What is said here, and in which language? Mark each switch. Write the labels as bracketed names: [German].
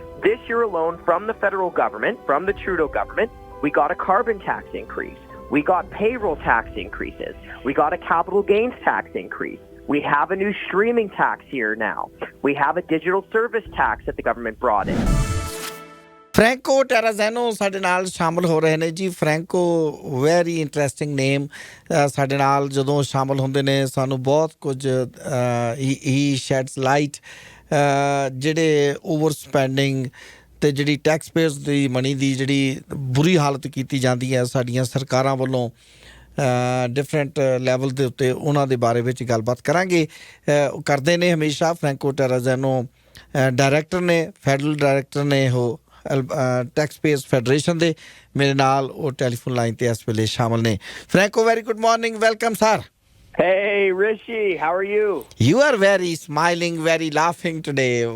[English] This year alone, from the federal government, from the Trudeau government, we got a carbon tax increase. We got payroll tax increases. We got a capital gains tax increase. We have a new streaming tax here now. We have a digital service tax that the government brought in. [Punjabi] Franco Terrazzano ਸਾਡੇ ਨਾਲ ਸ਼ਾਮਲ ਹੋ ਰਹੇ ਨੇ ਜੀ। Franco [English] Very interesting name. [Punjabi] ਸਾਡੇ ਨਾਲ ਜਦੋਂ ਸ਼ਾਮਲ ਹੁੰਦੇ ਨੇ ਸਾਨੂੰ ਬਹੁਤ ਕੁਝ ਹੀ ਸ਼ੈਡਸ ਲਾਈਟ ਜਿਹੜੇ ਓਵਰ ਸਪੈਂਡਿੰਗ ਤੇ ਜਿਹੜੀ ਟੈਕਸ ਪੇਅਰਸ ਦੀ ਮਨੀ ਦੀ ਜਿਹੜੀ ਬੁਰੀ ਹਾਲਤ ਕੀਤੀ ਜਾਂਦੀ ਹੈ ਸਾਡੀਆਂ ਸਰਕਾਰਾਂ ਵੱਲੋਂ ਡਿਫਰੈਂਟ ਲੈਵਲ ਦੇ ਉੱਤੇ, ਉਹਨਾਂ ਦੇ ਬਾਰੇ ਵਿੱਚ ਗੱਲਬਾਤ ਕਰਾਂਗੇ। ਕਰਦੇ ਨੇ ਹਮੇਸ਼ਾ ਫਰੈਂਕੋ ਟੈਰਾਜ਼ਾਨੋ ਡਾਇਰੈਕਟਰ ਨੇ, ਫੈਡਰਲ ਡਾਇਰੈਕਟਰ ਨੇ ਉਹ ਟੈਕਸ ਪੇਅਰਸ ਫੈਡਰੇਸ਼ਨ ਦੇ। ਮੇਰੇ ਨਾਲ ਉਹ ਟੈਲੀਫੋਨ ਲਾਈਨ ਤੇ ਇਸ ਵੇਲੇ ਸ਼ਾਮਲ ਨੇ। ਫਰੈਂਕੋ, [English] Very good morning, welcome sir. Hey, Rishi, how are you? You are very smiling, very laughing today.